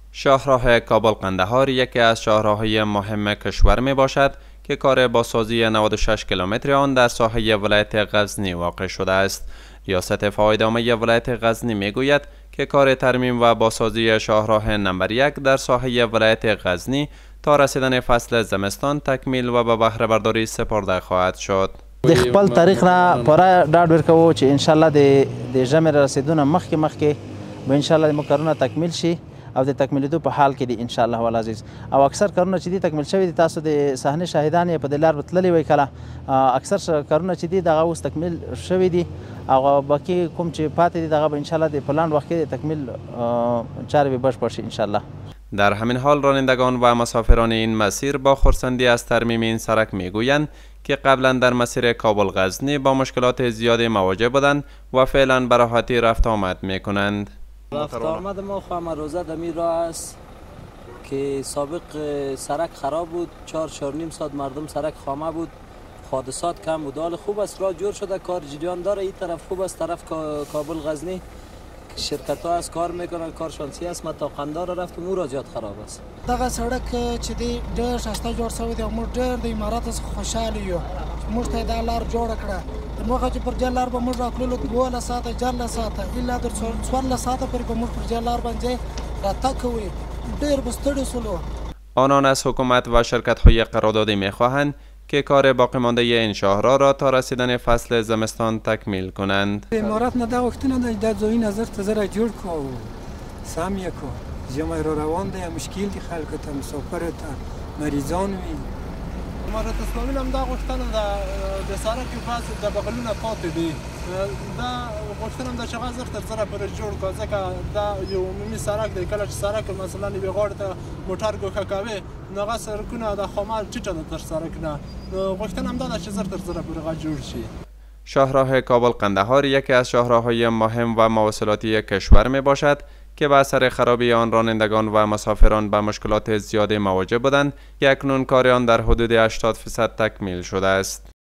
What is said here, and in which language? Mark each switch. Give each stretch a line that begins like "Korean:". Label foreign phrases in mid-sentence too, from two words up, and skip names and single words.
Persian: شاهراه کابل قندهار یکی از شاهراه‌های مهم کشور می باشد که کار بازسازی 96 کیلومتر آن در ساحه ولایت غزنی واقع شده است. ریاست فایدامه ولایت غزنی می گوید که کار ترمیم و بازسازی شاهراه نمبر 1 در ساحه ولایت غزنی تا رسیدن فصل زمستان تکمیل و به بهره برداری سپرده خواهد شد.
Pashto: د خپل تاریخ نه پوره ډاډ ورکوو چې
Arabic: ان شاء الله
Pashto: د ژمي رسیدونه مخکې به
Arabic: ان شاء الله
Pashto: د کارونه تکمیل شي او د تکمیلیدو په حال کې دي
Arabic: ان شاء الله والعزیز.
Pashto: او اکثر کارونه چې دي تکمیل شوي دي، تاسو د صحنې شاهدان یې په دې لار تللي وئ کله. اکثر کارونه چې دي دغه اوس تکمیل شوي دي او باقي کوم چې پاتې دي دغه به
Arabic: ان شاء الله
Pashto: د پلان وخت کې د تکمیل چارې به بشپړ شي
Arabic: ان شاء الله.
Persian: در همین حال رانندگان و مسافران این مسیر با خرسندی از ترمیم این سرک میگویند که قبلا در مسیر کابل غزنی با مشکلات زیادی مواجه بودند و فعلا به راحتی رفت آمد میکنند. رفت آمد ما خواهم روزه دمی راه است که سابق سرک خراب بود، 4-4.5 ساعت مردم سرک خامه بود، حادثات کم بود. حال خوب است، راه جور شده، کار جریان داره. این طرف خوب است، طرف کابل غزنی شرکت ها از کار میکنن، کار شانسی است. ما تا قندهار رفتم اون را زیاد خراب است.
Pashto: دغه سړک چې دی ډېر ښایسته جوړ شوی دی او موږ ډېر د امارات څخه خوشحاله یو چې موږ ته دا لار جوړه کړه. د موږ چې پر دې لار به موږ راتللو 12 ساعته 14 ساعته الا تر 14 ساعته پورې به موږ پر دې لار باندې راتګ کوو. ډېر به ستړي شولو.
Persian: آنان از حکومت و شرکت های قراردادی میخواهند که کار باقی مانده این شاهراه را تا رسیدن فصل زمستان تکمیل کنند.
Pashto: امارات نه دا وختونه د ځای نظر ته زره جوړ کو سم یې کو ژمی را روان دی، مشکل دی خلکو ته، مسافر ته، مریضان وي. امارات اسلامي هم دا غوښتنه ده د سړک بعض د بغلونه پاتې دي، دا غوښتنه ده چې هغه زر تر زره پورې جوړ کړو ځکه دا یو عمومي سړک دی. کله چې سړک مثلا یوې غاړې ته موټر ګوښه کوي نو هغه سړکونه د خامه ټیټه ده تر سړک نه. غوښتنه هم دا ده چې زر تر زره پورې هغه جوړ شي.
Persian: شاهراه کابل قندهار یکی از شاهراه‌های مهم و مواصلاتی کشور می باشد که به اثر خرابی آن رانندگان و مسافران به مشکلات زیادی مواجه بودند که اکنون کار آن در حدود 80% تکمیل شده است.